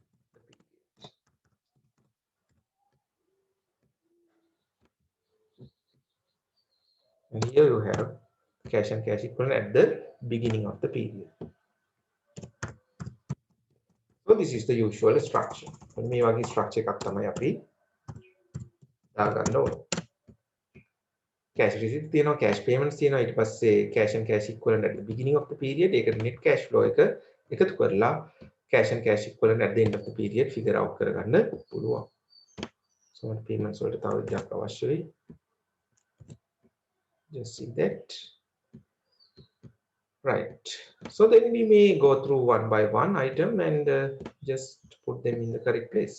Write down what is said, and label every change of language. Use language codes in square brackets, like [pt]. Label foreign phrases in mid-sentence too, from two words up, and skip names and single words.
[en] And here you have cash and cash equivalent at the beginning of the period. So this is the usual structure. [si] මේ වගේ structure එකක් තමයි අපි දාගන්න ඕනේ. [en] Cash receipts [si] තියෙනවා, [en] cash payments [si] තියෙනවා, ඊට පස්සේ [en] cash and cash equivalent at the beginning of the period. [si] ඒකට [en] net cash flow [si] එක එකතු කරලා [en] cash and cash equivalent at the end of the period figure out [si] කරගන්න පුළුවන්. [en] So payments [si] වලට තව විදිහක් අවශ්‍ය වෙයි. [en] Just see that. Right. So then we may go through one by one item and just put them in the correct place.